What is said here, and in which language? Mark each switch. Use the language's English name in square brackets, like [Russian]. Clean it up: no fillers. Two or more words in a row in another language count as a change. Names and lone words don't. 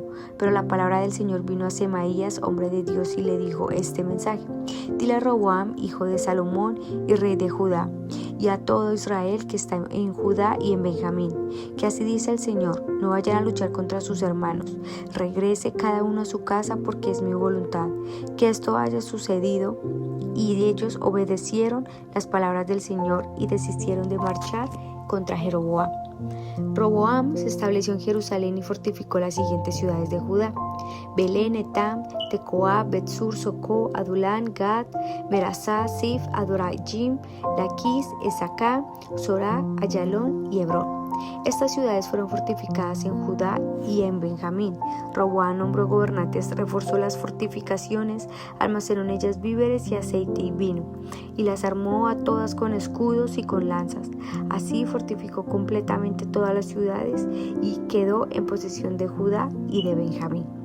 [Spanish] Pero la palabra del Señor vino a Semaías, hombre de Dios, y le dijo este mensaje: Dile a Roboam, hijo de Salomón y rey de Judá, y a todo Israel que está en Judá y en Benjamín, que así dice el Señor: no vayan a luchar contra sus hermanos, regrese cada uno a su casa, porque es mi voluntad que esto haya sucedido. Y ellos obedecieron las palabras del Señor y desistieron de marchar contra Jeroboam. Roboam se estableció en Jerusalén y fortificó las siguientes ciudades de Judá: Belén, Etam, Tecoa, Betsur, Socó, Adulán, Gad, Merazá, Sif, Adorayim, Laquis, Esaká, Sorá, Ayalón y Hebrón. Estas ciudades fueron fortificadas en Judá y en Benjamín. Roboam nombró gobernantes, reforzó las fortificaciones, almacenó en ellas víveres y aceite y vino, y las armó a todas con escudos y con lanzas. Así fortificó completamente todas las ciudades y quedó en posesión de Judá y de Benjamín.